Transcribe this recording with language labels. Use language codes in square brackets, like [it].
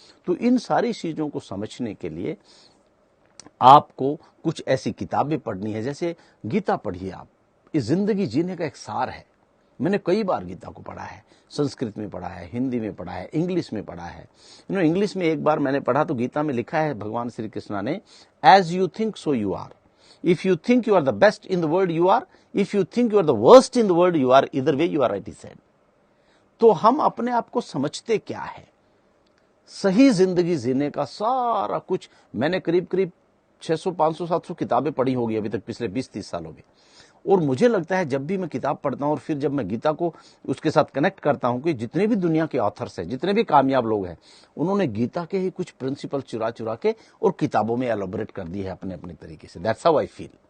[hi] तो इन सारी चीजों को समझने के लिए आपको कुछ ऐसी किताबें पढ़नी है, जैसे गीता पढ़िए आप। इस जिंदगी जीने का एक सार है। मैंने कई बार गीता को पढ़ा है, संस्कृत में पढ़ा है, हिंदी में पढ़ा है, इंग्लिश में पढ़ा है। इंग्लिश में एक बार मैंने पढ़ा तो गीता में लिखा है भगवान श्री कृष्णा ने, [en] As you think so you are. If you think you are the best in the world, you are. If you think you are the worst in the world, you are. Either way, you are right, he said. [hi] तो हम अपने आप को समझते क्या है? सही जिंदगी जीने का सारा कुछ मैंने करीब करीब 600, 500, 700 किताबें पढ़ी होगी अभी तक पिछले 20-30 सालों में। और मुझे लगता है जब भी मैं किताब पढ़ता हूं और फिर जब मैं गीता को उसके साथ कनेक्ट करता हूं कि जितने भी दुनिया के ऑथर्स हैं, जितने भी कामयाब लोग हैं, उन्होंने गीता के ही कुछ प्रिंसिपल चुरा चुरा के और किताबों में एलोबरेट कर दी है अपने अपने तरीके से। [en] That's how I feel.